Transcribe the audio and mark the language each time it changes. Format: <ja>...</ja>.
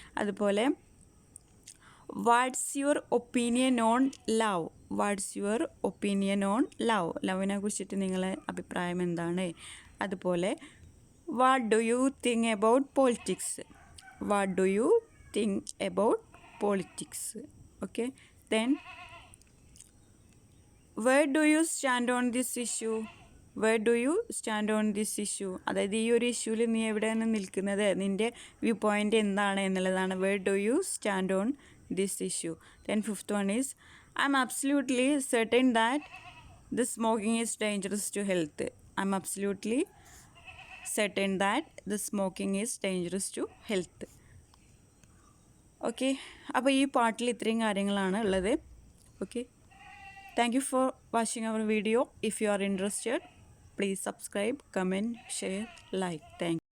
<en>അതുപോലെ what's your opinion on love, what's your opinion on love,</en> <ml>ലവിനെ കുറിച്ചിട്ട് നിങ്ങളെ അഭിപ്രായം എന്താണ്.</ml> <en>അതുപോലെ what do you think about politics, what do you think about politics. Okay, then where do you stand on this issue, where do you stand on this issue,</en> <ml>അതായത് ഈ ഒരു ഇഷ്യൂവിൽ നീ എവിടെയാണ് നിൽക്കുന്നത്, നിൻ്റെ വ്യൂ പോയിൻ്റ് എന്താണ് എന്നുള്ളതാണ്</ml> <en>where do you stand on this issue. Then fifth one is I'm absolutely certain that the smoking is dangerous to health, I'm absolutely certain that the smoking is dangerous to health.</en> <ml>Okay, അപ്പോൾ ഈ പാട്ടിൽ ഇത്രയും കാര്യങ്ങളാണ് ഉള്ളത്.</ml> <en>Okay, thank you for watching our video. If you are interested, please subscribe, comment, share, like. Thank you.</en>